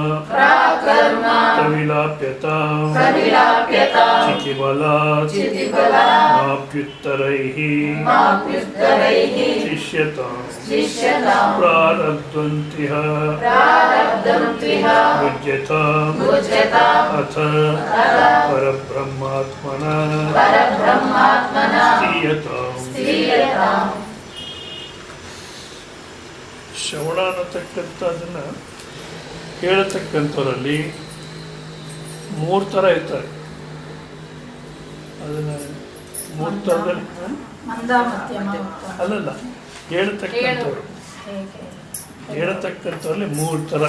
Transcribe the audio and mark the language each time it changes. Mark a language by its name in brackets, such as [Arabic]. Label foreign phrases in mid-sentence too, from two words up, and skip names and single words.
[Sanskrit] ಪ್ರವಿಲಾಪ್ಯತಾಂ ಚಿತಿಬಲಾತ್ ಮಾಪ್ಯುತ್ತರೈಃ ಶಿಷ್ಯತಾಂ ಪ್ರಾರಬ್ಧಂತಿಹ ಭುಜ್ಯತಾಂ ಅಥ ಪರಬ್ರಹ್ಮಾತ್ಮನಃ ಸ್ಥೀಯತಾಂ. [Kannada] ಶ್ರವಣ ಅನ್ನತಕ್ಕಂಥದ್ದನ್ನು ಹೇಳತಕ್ಕಂಥವರಲ್ಲಿ 3 ಥರ ಇರ್ತಾರೆ. ಅದನ್ನು 3 ಥರದಲ್ಲಿ ಅಲ್ಲಲ್ಲ ಹೇಳತಕ್ಕಂಥವ್ರಲ್ಲಿ 3 ಥರ.